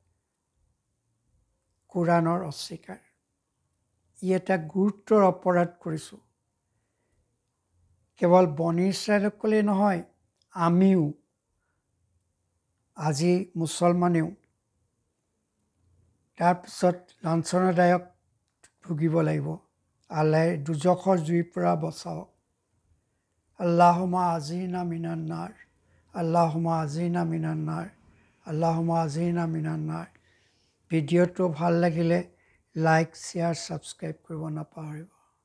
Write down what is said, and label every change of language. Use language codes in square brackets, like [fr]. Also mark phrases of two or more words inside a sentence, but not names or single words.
[as] কোৰাণৰ অস্বীকাৰ ই এটা গুৰুতৰ অপৰাধ কৰিছোঁ কেৱল বনি ইছৰাইলসকলেই নহয়, আমিও আজি মুছলমানেও তাৰপিছত লাঞ্ছনাদায়ক ভুগিব লাগিব। আল্লাহে দুজখৰ জুইৰ পৰা বচাওক। [ar] اللهم أجرنا من النار, اللهم أجرنا من النار, اللهم أجرنا من النار. [as] ভিডিঅ'টো ভাল লাগিলে [en] like, share, subscribe [as] কৰিব নাপাহৰিব।